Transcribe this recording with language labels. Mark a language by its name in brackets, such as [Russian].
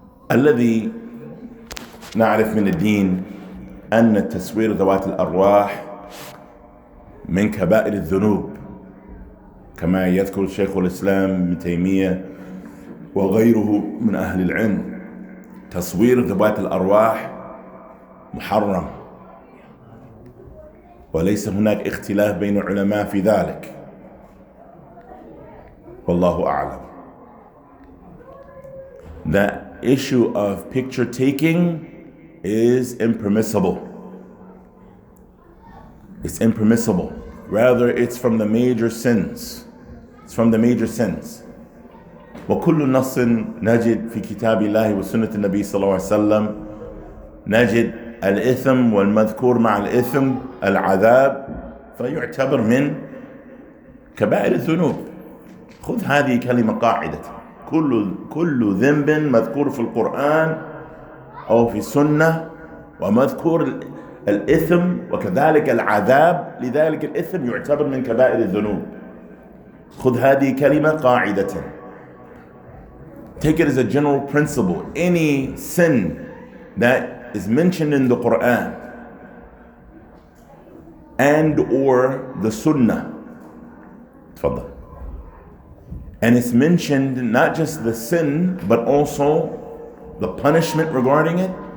[Arabic] الذي نعرف من الدين أن تصوير ذوات الأرواح من كبائر الذنوب كما يذكر شيخ الإسلام ابن تيمية وغيره من أهل العلم. تصوير ذوات الأرواح محرم وليس هناك اختلاف بين العلماء في ذلك والله أعلم. [English] The issue of picture taking is impermissible. It's impermissible. Rather, it's from the major sins. It's from the major sins. [Arabic] وكل نص نجد في كتاب الله وسنة النبي صلى الله عليه وسلم نجد الإثم والمذكور مع الإثم العذاب فيعتبر من كبائر الذنوب. خذ هذه كلمة قاعدة. كل ذنب مذكور في القرآن أو في السنة ومذكور الإثم وكذلك العذاب لذلك الإثم يعتبر من كبائر الذنوب. خذ هذه كلمة قاعدة. [English] Take it as a general principle. Any sin that is mentioned in the Quran and or the Sunnah, تفضل, and it's mentioned not just the sin but also the punishment regarding it.